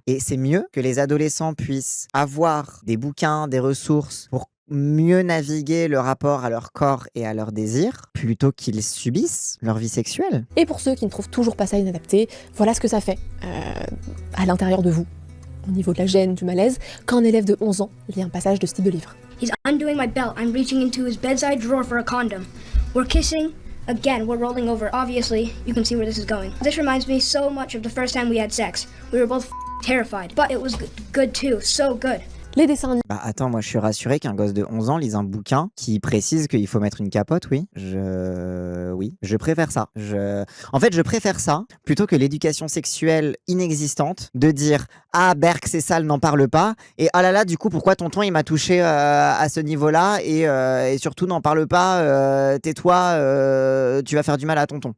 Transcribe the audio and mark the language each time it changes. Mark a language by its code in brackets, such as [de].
[fr] Et c'est mieux que les adolescents puissent avoir des bouquins, des ressources pour mieux naviguer le rapport à leur corps et à leurs désirs, plutôt qu'ils subissent leur vie sexuelle. Et pour ceux qui ne trouvent toujours pas ça inadapté, voilà ce que ça fait à l'intérieur de vous. Au niveau de la gêne, du malaise, quand un élève de 11 ans lit un passage de ce type de livre. [en] He's undoing my belt. I'm reaching into his bedside drawer for a condom. We're kissing. Again, we're rolling over. Obviously, you can see where this is going. This reminds me so much of the first time we had sex. We were both terrified, but it was good too. So good. [fr] Les dessins animés. Bah attends, moi je suis rassuré qu'un gosse de 11 ans lise un bouquin qui précise qu'il faut mettre une capote, oui. Oui, je préfère ça. En fait, je préfère ça plutôt que l'éducation sexuelle inexistante, de dire « Ah, Berk, c'est sale, n'en parle pas » et « Ah là là, du coup, pourquoi tonton il m'a touché à ce niveau-là et surtout n'en parle pas, tais-toi, tu vas faire du mal à tonton. »